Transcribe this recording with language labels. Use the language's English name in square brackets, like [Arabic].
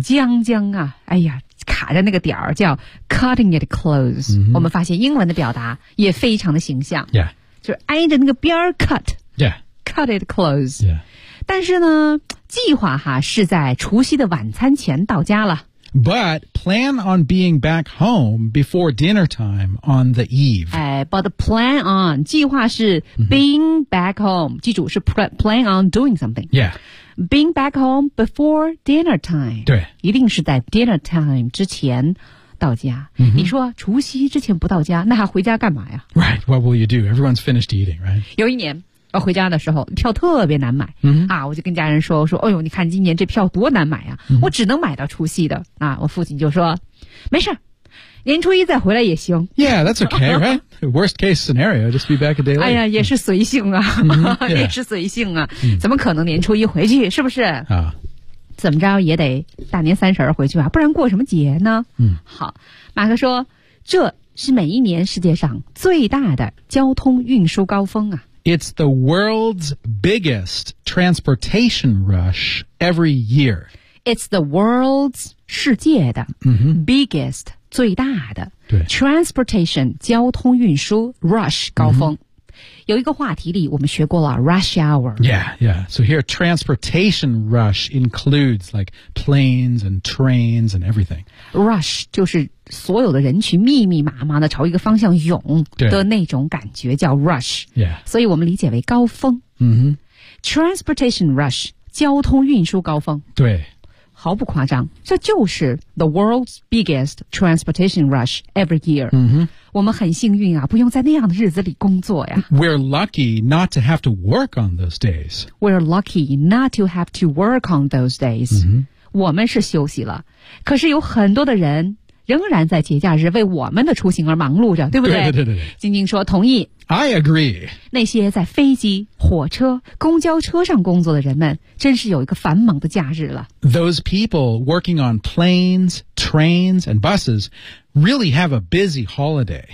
[Chinese] 将将啊，哎呀，卡着那个点儿叫 cutting it close、嗯、我们发现英文的表达也非常的形象 Yeah, 就是挨着那个边儿 cut Yeah, [English] cut it close Yeah, [Chinese] 但是呢计划哈是在除夕的晚餐前到家了， [English] But plan on being back home before dinner time on the eve. But plan on, [Chinese] 计划是 [English] being back home. [Chinese] 记住是 [English] plan on doing something. Yeah. Being back home before dinner time. [Chinese] 对。一定是在 dinner time 之前到家。 Mm-hmm. 你说除夕之前不到家，那还回家干嘛呀？ [English] Right, what will you do? Everyone's finished eating, right? [Chinese] 有一年。我回家的时候票特别难买、嗯、啊，我就跟家人说，我说哎呦你看今年这票多难买啊、嗯、我只能买到除夕的啊，我父亲就说没事，年初一再回来也行。 [English] Yeah, that's okay, right? Worst case scenario, just be back a day late. [Chinese] 哎呀也是随性啊、嗯、也是随性啊、嗯、怎么可能年初一回去，是不是啊？怎么着也得大年三十回去吧，不然过什么节呢？嗯，好，马克说这是每一年世界上最大的交通运输高峰啊， [English] It's the world's biggest transportation rush every year. It's the world's 世界的、 mm-hmm. biggest 最大的 [Chinese] 对 transportation 交通运输 rush 高峰、mm-hmm. 有一个话题里我们学过了 rush hour. [English] Yeah, yeah. So here transportation rush includes like planes and trains and everything. [Chinese] Rush 就是所有的人群密密麻麻的朝一个方向涌的那种感觉叫 rush、 yeah. 所以我们理解为高峰、 mm-hmm. Transportation rush 交通运输高峰，对，毫不夸张，这就是 [English] the world's biggest transportation rush every year、 mm-hmm. [Chinese] 我们很幸运啊，不用在那样的日子里工作呀。 [English] We're lucky not to have to work on those days. We're lucky not to have to work on those days、 mm-hmm. [Chinese] 我们是休息了，可是有很多的人仍然在节假日为我们的出行而忙碌着，对不对？对对对对。晶晶说同意。 [English] I agree。 [Chinese] 那些在飞机、火车、公交车上工作的人们，真是有一个繁忙的假日了。 [English] Those people working on planes, trains, and buses really have a busy holiday.